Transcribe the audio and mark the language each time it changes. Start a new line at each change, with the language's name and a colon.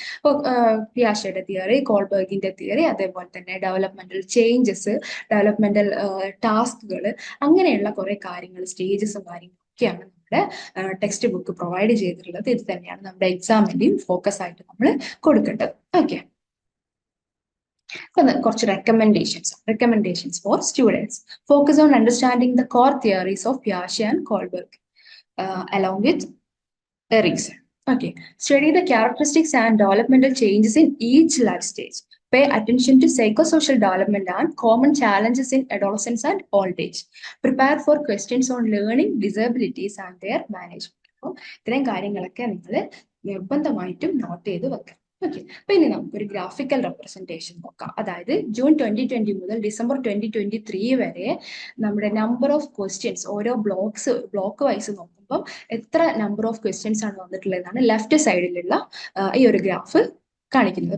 Malayalam: ഇപ്പോൾ പിയാഷയുടെ theory, കോൾബർഗിന്റെ theory, അതേപോലെ തന്നെ ഡെവലപ്മെന്റൽ ചേഞ്ചസ്, ഡെവലപ്മെന്റൽ ടാസ്കുകൾ, അങ്ങനെയുള്ള കുറെ കാര്യങ്ങൾ, സ്റ്റേജസും കാര്യങ്ങളൊക്കെയാണ് നമ്മുടെ ടെക്സ്റ്റ് ബുക്ക് പ്രൊവൈഡ് ചെയ്തിട്ടുള്ളത്. ഇത് തന്നെയാണ് നമ്മുടെ എക്സാമിന്റെയും ഫോക്കസ് ആയിട്ട് നമ്മൾ കൊടുക്കേണ്ടത്. ഓക്കെ, കുറച്ച്
English: recommendations for students. Focus on understanding the core theories of Piaget and Kohlberg along with Erikson. Okay, study the characteristics and developmental changes in each life stage. Pay attention to psychosocial development and common challenges in adolescence and old age. Prepare for questions on learning disabilities and their management.
Malayalam: അപ്പോൾ ഇത്രയും കാര്യങ്ങളൊക്കെ നിങ്ങൾ നിർബന്ധമായിട്ടും not ചെയ്ത് വെക്കാം. Okay, അപ്പൊ ഇനി നമുക്കൊരു ഗ്രാഫിക്കൽ റെപ്രസെന്റേഷൻ നോക്കാം. അതായത് ജൂൺ 2020 മുതൽ ഡിസംബർ 2023 വരെ നമ്മുടെ നമ്പർ ഓഫ് ക്വസ്റ്റ്യൻസ് ഓരോ ബ്ലോക്ക് വൈസ് നോക്കുമ്പോൾ എത്ര നമ്പർ ഓഫ് ക്വസ്റ്റ്യൻസ് ആണ് വന്നിട്ടുള്ളതാണ് ലെഫ്റ്റ് സൈഡിലുള്ള ഈ ഒരു ഗ്രാഫ് കാണിക്കുന്നത്.